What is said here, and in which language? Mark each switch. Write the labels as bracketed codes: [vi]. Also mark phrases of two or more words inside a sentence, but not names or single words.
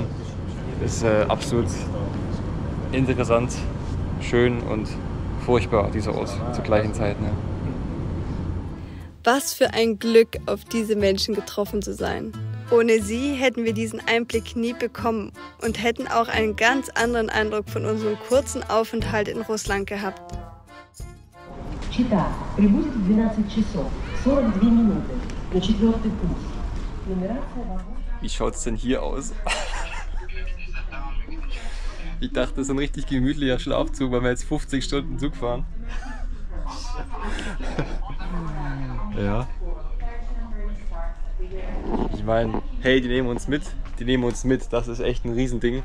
[de] Ist absolut interessant, schön und furchtbar, dieser Ort zur gleichen Zeit. Ne? Was für ein Glück, auf diese Menschen getroffen zu sein. Ohne sie hätten wir diesen Einblick nie bekommen und hätten auch einen ganz anderen Eindruck von unserem kurzen Aufenthalt in Russland gehabt. [ru] Чита прибудет в 12 часов 42 минуты на 4-й путь. Нумерация вагона. [de] Wie schaut es denn hier aus? Ich dachte, das ist ein richtig gemütlicher Schlafzug, weil wir jetzt 50 Stunden Zug fahren. Ja. Ich meine, hey, die nehmen uns mit, das ist echt ein Riesending.